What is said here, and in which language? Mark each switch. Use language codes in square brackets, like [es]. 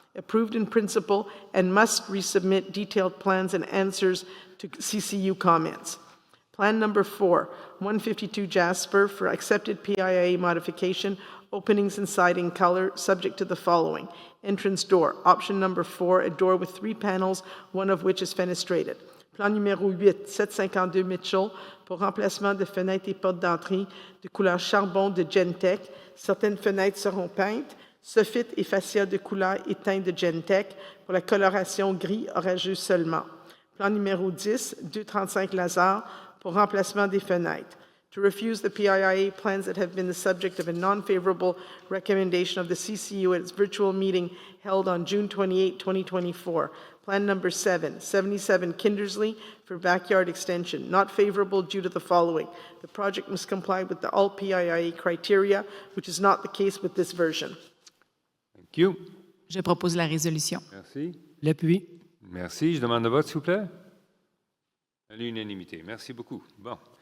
[en] Approved in principle and must resubmit detailed plans and answers to CCU comments. Plan number 4, 152 Jasper for accepted PIIA modification, openings and siding color, subject to the following. Entrance door, option number 4, a door with 3 panels, one of which is fenestrated. [fr] Plan numéro 8, 752 Mitchell, pour remplacement de fenêtres et portes d'entrée de couleur charbon de Gentech. Certaines fenêtres seront peintes. Soffit et fascia de couleur éteinte de Gentech pour la coloration gris orageux seulement. Plan numéro 10, 235 Lazare pour remplacement des fenêtres. [en] To refuse the PIIA plans that have been the subject of a non-favorable recommendation of the CCU at its virtual meeting held on June 28, 2024. Plan number 7, 77 Kindersley for backyard extension, not favorable due to the following. The project must comply with the all PIIA criteria, which is not the case with this version. Thank you. [fr] Je propose la résolution. Merci. L'appui. Merci. Je demande le vote, s'il vous plaît. À l'unanimité. Merci beaucoup. Bon.